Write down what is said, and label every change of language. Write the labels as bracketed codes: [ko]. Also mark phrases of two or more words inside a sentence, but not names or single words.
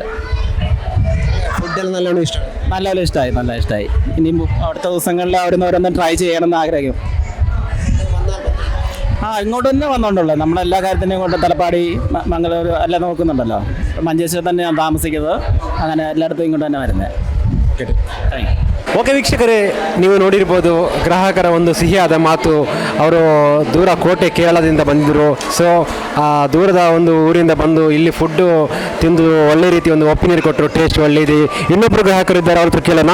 [ml] ഫുഡെല്ലാം നല്ലോണം ഇഷ്ടം, നല്ലപോലെ ഇഷ്ടമായി, നല്ല ഇഷ്ടമായി. ഇനിയും അടുത്ത ദിവസങ്ങളിൽ അവിടെ നിന്ന് ഓരോന്നും ട്രൈ ചെയ്യണമെന്ന് ആഗ്രഹിക്കും. ഇങ്ങോട്ട് തന്നെ വന്നോണ്ടല്ലോ, നമ്മളെല്ലാ കാര്യത്തിനെയും കൊണ്ട് തലപ്പാടി, മംഗളൂർ എല്ലാം നോക്കുന്നുണ്ടല്ലോ. മഞ്ചേശ്വരം തന്നെ ഞാൻ താമസിക്കുന്നത്, അങ്ങനെ എല്ലായിടത്തും ഇങ്ങോട്ട് തന്നെ വരുന്നത്. [kn] ಓಕೆ ವೀಕ್ಷಕರೇ, ನೀವು ನೋಡಿರ್ಬೋದು ಗ್ರಾಹಕರ ಒಂದು ಸಿಹಿಯಾದ ಮಾತು. ಅವರು ದೂರ ಕೋಟೆ ಕೇರಳದಿಂದ ಬಂದಿದ್ದರು. ಸೊ ದೂರದ ಒಂದು ಊರಿಂದ ಬಂದು ಇಲ್ಲಿ ಫುಡ್ಡು ತಿಂದು ಒಳ್ಳೆ ರೀತಿ ಒಂದು ಒಪಿನಿಯನ್ ಕೊಟ್ಟರು, ಟೇಸ್ಟ್ ಒಳ್ಳೆಯದು. ಇನ್ನೊಬ್ಬರು ಗ್ರಾಹಕರು ಇದ್ದಾರೆ, ಅವ್ರ ಹತ್ರ ಕೇಳೋಣ.